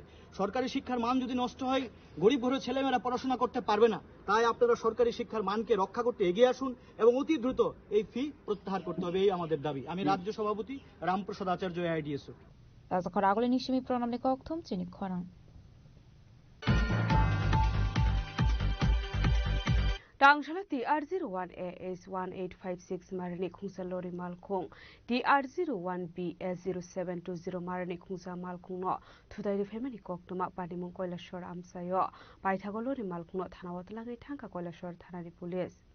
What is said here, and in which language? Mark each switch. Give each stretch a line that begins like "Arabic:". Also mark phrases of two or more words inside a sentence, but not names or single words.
Bangla: সরকারি শিক্ষার মান যদি নষ্ট হয়, গরিব ঘরের ছেলেমেয়েরা পড়াশোনা করতে পারবে না। তাই আপনারা সরকারি শিক্ষার মানকে রক্ষা করতে এগিয়ে আসুন এবং অতি দ্রুত এই ফি প্রত্যাহার করতে হবে, এই আমাদের দাবি। আমি রাজ্য সভাপতি রামপ্রসাদ আচার্য AIDSO।
Kok Borok: রাজাখরাগুলো নিশিমি প্রণামনি কক্তম চিনি খরাং Tangshala TR01AS1856 Marani Khungsa Lori Malkhung TR01BS0720 Marani Khungsa Malkhung no Thudai Family Koktuma Padimung Koilashwar Amsayo Paithago Lori Malkhung no Thanawatlangi Thangka Koilashwar Thanani Police